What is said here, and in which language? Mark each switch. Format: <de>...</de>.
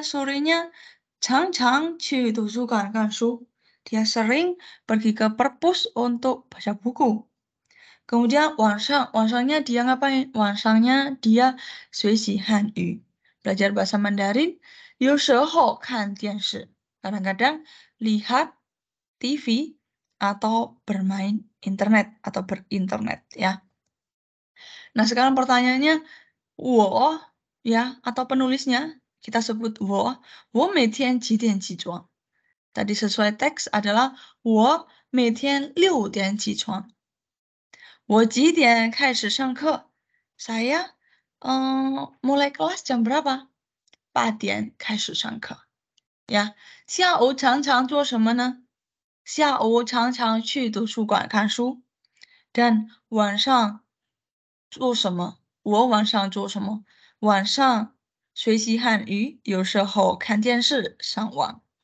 <id>Sorenya</id> <zh>常常去图书馆看书.</zh> <id>Dia sering pergi ke perpus untuk baca buku. Kemudian wansangnya dia ngapain? Wansangnya dia</id> <zh>学习汉语,</zh> <id>belajar bahasa Mandarin.</id> <zh>有时候看电视,</zh> <id>kadang-kadang lihat TV atau bermain internet atau berinternet ya. Nah, sekarang pertanyaannya, 我 ya atau penulisnya kita sebut</id> <zh>我每天几点起床?</zh> <id>Tadi sesuai teks adalah</id> <zh>我每天6点起床. 我几点开始上课?</zh> <id>Saya mulai kelas jam berapa?</id> <zh>8点开始上课. Ya, 下午常常做什么呢?下午常常去图书馆看书. Dan 晚上做什么?我晚上做什么? 晚上学习汉语，有时候看电视，上网.</zh>